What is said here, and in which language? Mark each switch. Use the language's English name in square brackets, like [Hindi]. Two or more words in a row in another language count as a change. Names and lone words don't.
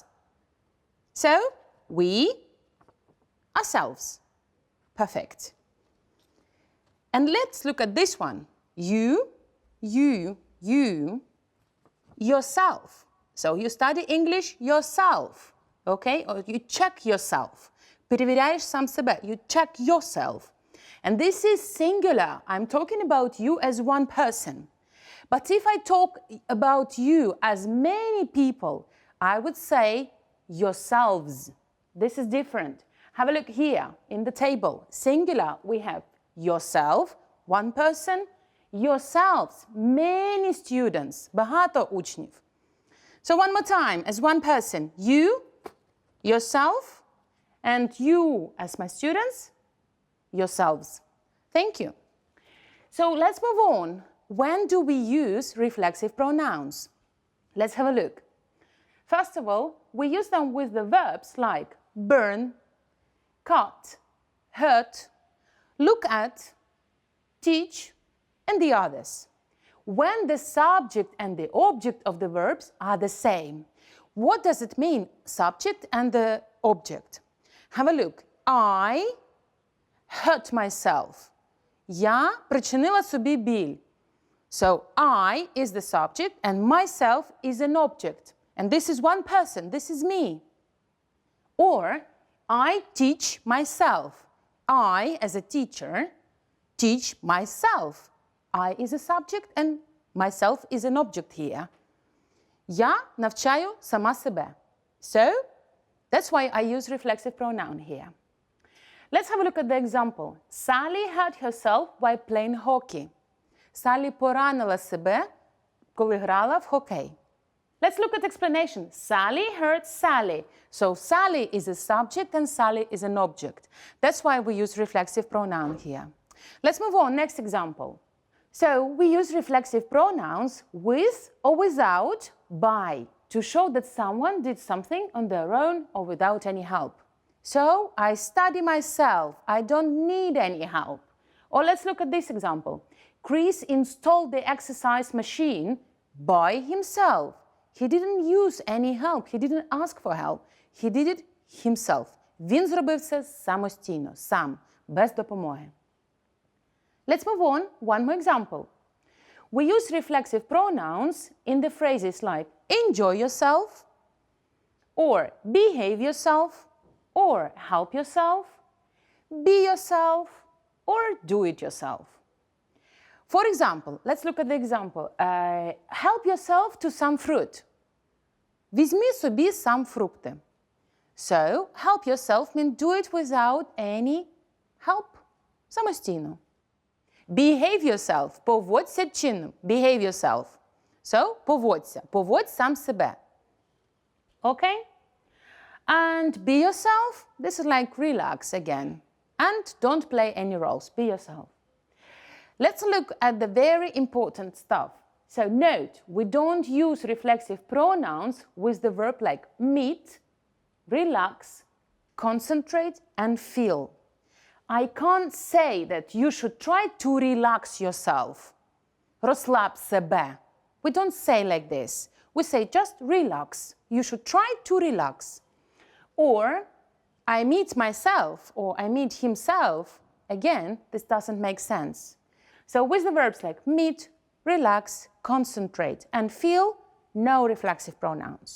[English] So, we, ourselves. Perfect. And let's look at this one. You, yourself. So you study English yourself, okay? Or you check yourself. [Ukrainian] Перевіряєш сам себе. [English] You check yourself. And this is singular. I'm talking about you as one person. But if I talk about you as many people, I would say yourselves. This is different. Have a look here in the table. Singular, we have yourself, one person, yourselves, many students, [Ukrainian] багато учнів. [English] So one more time, as one person, you, yourself, and you as my students, yourselves. Thank you. So let's move on. When do we use reflexive pronouns? Let's have a look. First of all, we use them with the verbs like burn, cut, hurt, look at, teach, and the others. When the subject and the object of the verbs are the same. What does it mean, subject and the object? Have a look. I hurt myself. [Ukrainian] Я причинила собі біль. [English] So I is the subject and myself is an object. And this is one person, this is me. Or I teach myself. I, as a teacher, teach myself. I is a subject and myself is an object here. [Ukrainian] Я навчаю сама себе. [English] So, that's why I use reflexive pronoun here. Let's have a look at the example. Sally hurt herself while playing hockey. [Ukrainian] Sally поранила себе, коли грала в хокей. [English] Let's look at explanation. Sally hurt Sally. So Sally is a subject and Sally is an object. That's why we use reflexive pronoun here. Let's move on. Next example. So we use reflexive pronouns with or without by to show that someone did something on their own or without any help. So I study myself. I don't need any help. Or let's look at this example. Chris installed the exercise machine by himself. He didn't use any help. He didn't ask for help. He did it himself. [Ukrainian] Він зробив це самостійно, сам, без допомоги. [English] Let's move on. One more example. We use reflexive pronouns in the phrases like enjoy yourself, or behave yourself, or help yourself, be yourself, or do it yourself. For example, let's look at the example. Help yourself to some fruit. [Ukrainian] Візьми собі сам фрукти. [English] So, help yourself means do it without any help. Самостійно. Behave yourself. [Ukrainian] Поводься чинно. [English] Behave yourself. So, [Ukrainian] поводься. Поводь сам себе. [English] Okay? And be yourself. This is like relax again. And don't play any roles. Be yourself. Let's look at the very important stuff. So note, we don't use reflexive pronouns with the verb like meet, relax, concentrate, and feel. I can't say that you should try to relax yourself. [Ukrainian] Розслаб себе. [English] We don't say like this. We say just relax. You should try to relax. Or I meet myself or I meet himself. Again, this doesn't make sense. So with the verbs like meet, relax, concentrate, and feel, no reflexive pronouns.